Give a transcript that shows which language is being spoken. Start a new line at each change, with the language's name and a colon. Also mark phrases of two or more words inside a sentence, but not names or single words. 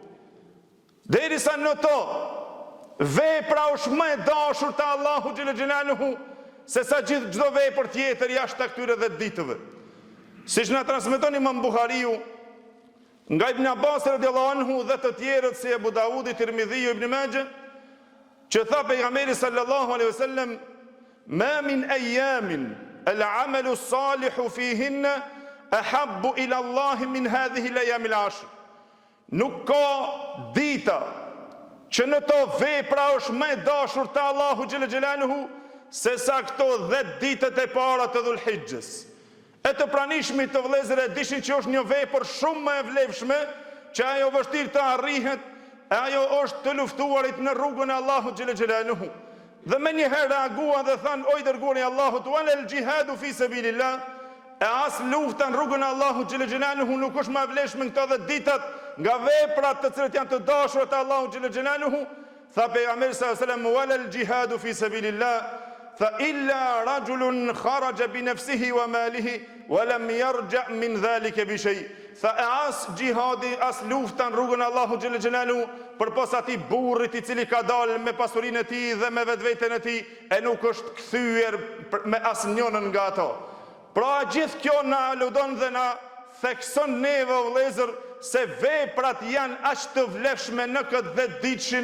Albanian: Derisa në to vepra është më e dashur te Allahu
Arabic: جل جلاله
Albanian: se sa çdo vepër tjetër jashtë këtyre 10 ditëve. Siç na transmeton Imam Buhariu nga Ibn Abbas
Arabic: رضي الله عنه
Albanian: dhe të tjerët si Abu Daudi, Tirmidhiu, Ibn Majah, që tha pejgamberi
Arabic: صلى الله عليه وسلم: ما من أيام العمل الصالح فيهن أحب إلى الله من هذه الأيام العشر.
Albanian: Nuk ka dita që në to vepra është më e dashur te Allahu
Arabic: جل جلاله
Albanian: se sa këto 10 ditët e para të Dhul-Hijjes. E të pranishmit të vëllezër e dishin që është një vepër shumë më e vlefshme, që ajo vështirë të arrihet, e ajo është të luftuarit në rrugën e Allahut
Arabic: جل جلاله.
Albanian: Dhe me njëherë reaguan dhe thanë, oj dërguari i Allahut,
Arabic: ولا الجهاد في سبيل الله,
Albanian: e as lufta në rrugën e Allahut
Arabic: جل جلاله
Albanian: nuk është më e vlefshme këto 10 ditët nga veprat të cilët janë të dashura te Allahu
Arabic: جل جلاله.
Albanian: Tha pejgamberi
Arabic: صلى الله عليه وسلم ولا الجهاد في سبيل الله فإلا رجل خرج بنفسه وماله ولم يرجع من ذلك بشيء.
Albanian: Tha as jihadi, as lufta në rrugën e Allahut
Arabic: جل جلاله,
Albanian: përpos atij burrit i cili ka dalë me pasurinë e tij dhe me vetveten e tij e nuk është kthyer me asnjënën nga ato. Pra gjithë kjo na aludon dhe na thekson neve o vëllezër se veprat janë aq të vlefshme në këtë 10 ditëshin